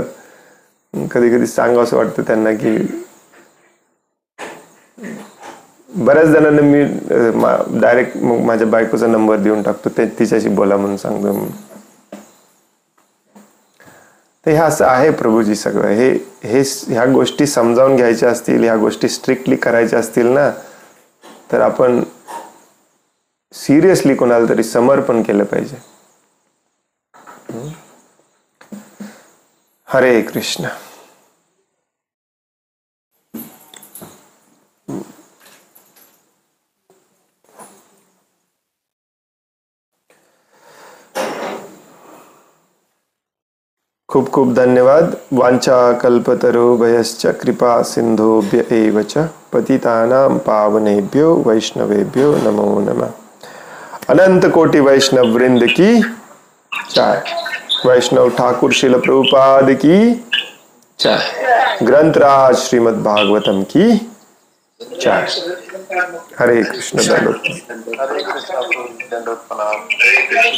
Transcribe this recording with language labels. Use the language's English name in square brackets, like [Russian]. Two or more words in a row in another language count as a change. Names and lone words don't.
[Marathi] कधी कधी सांगावं असं वाटतं त्यांना की बऱ्याच जणांना मी डायरेक्ट माझ्या बायकोचा नंबर देऊन टाकतो, ते तिच्याशी बोला म्हणून सांगतो. तर हे असं आहे प्रभूजी सगळं. ह्या गोष्टी समजावून घ्यायच्या असतील, ह्या गोष्टी स्ट्रिक्टली करायच्या असतील ना, तर आपण सिरियसली कोणाला तरी समर्पण केलं पाहिजे. हरे कृष्ण. खूप खूप धन्यवाद. [Sanskrit] वांछा कल्पतरुभयश्च कृपा सिंधुभ्य एव च पतितानां पावनेभ्यो वैष्णवेभ्यो नमो नमः. [Hindi] अनंत कोटि वैष्णव वृंद की जय. वैष्णव ठाकुर श्रील प्रभुपाद की जय. ग्रंथराज श्रीमद् भागवतम की जय. हरे कृष्ण. हरे कृष्ण.